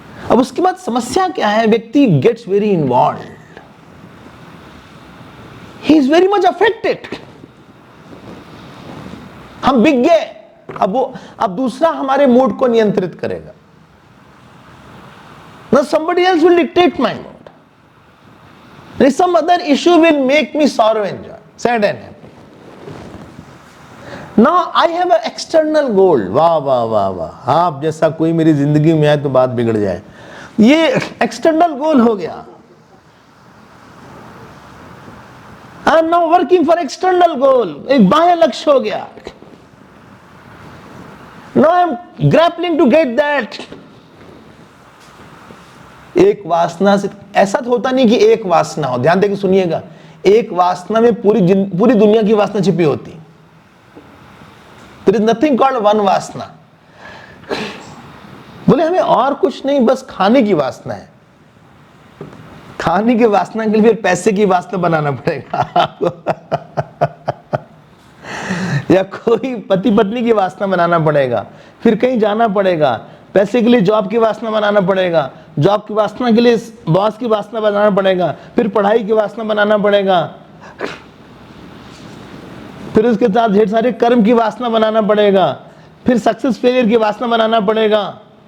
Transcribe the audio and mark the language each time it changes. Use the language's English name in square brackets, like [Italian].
[Hindi] अब उसके बाद समस्या क्या है, व्यक्ति [English] Gets very involve, he is very much affected. [Hindi] हम बिक गए, अब दूसरा हमारे मूड को नियंत्रित करेगा। [English] Now somebody else will dictate my mood. There is some other issue will make me sorrow and joy, sad and happy. Now I have an external goal. [Hindi] वाह वाह वाह वाह, आप जैसा कोई मेरी जिंदगी में आए तो बात बिगड़ जाए। ये एक्सटर्नल गोल हो गया। [English] I am now working for external goal, [Hindi] एक बाह्य लक्ष्य हो गया। [English] Now I am grappling to get that. [Hindi] एक वासना से ऐसा तो होता नहीं कि एक वासना हो, ध्यान देके सुनिएगा, एक वासना में पूरी दुनिया की वासना छिपी होती। [English] There is nothing called one vasana. [Hindi] बोले हमें और कुछ नहीं, बस खाने की वासना है। खाने की वासना के लिए पैसे की वासना बनाना पड़ेगा या कोई पति पत्नी की वासना बनाना पड़ेगा, फिर कहीं जाना पड़ेगा, पैसे के लिए जॉब की वासना बनाना पड़ेगा, जॉब की वासना के लिए बॉस की वासना बनाना पड़ेगा, फिर पढ़ाई की वासना बनाना पड़ेगा, फिर उसके साथ ढेर सारे कर्म की वासना बनाना पड़ेगा, फिर सक्सेस फेलियर की वासना बनाना पड़ेगा।